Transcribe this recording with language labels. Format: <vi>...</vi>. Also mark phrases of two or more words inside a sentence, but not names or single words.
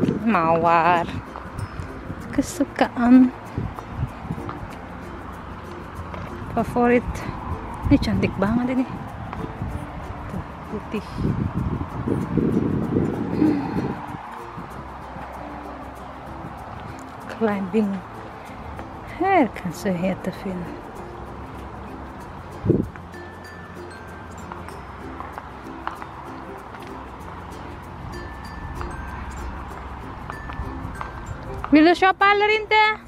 <id>mawar kesukaan favorit. Ini cantik banget ini. Tuh, putih. Climbing.</id> <sv>Här kanske heter fin. Vill du köpa eller inte?</sv>